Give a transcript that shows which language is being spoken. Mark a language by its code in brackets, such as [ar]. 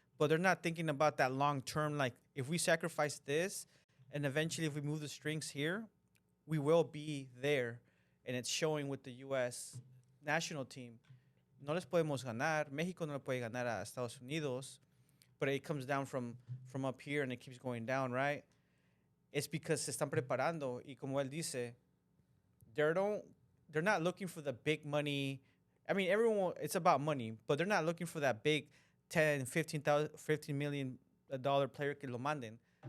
[en] But they're not thinking about that long term. Like, if we sacrifice this, and eventually if we move the strings here, we will be there. And it's showing with the U.S. national team. [es] No les podemos ganar. México no le puede ganar a Estados Unidos. [en] But it comes down from up here and it keeps going down, right? It's because [es] se están preparando. Y como él dice, [en] they're not looking for the big money. I mean, it's about money, but they're not looking for that big 10, 15 million dollar player [es] que lo manden.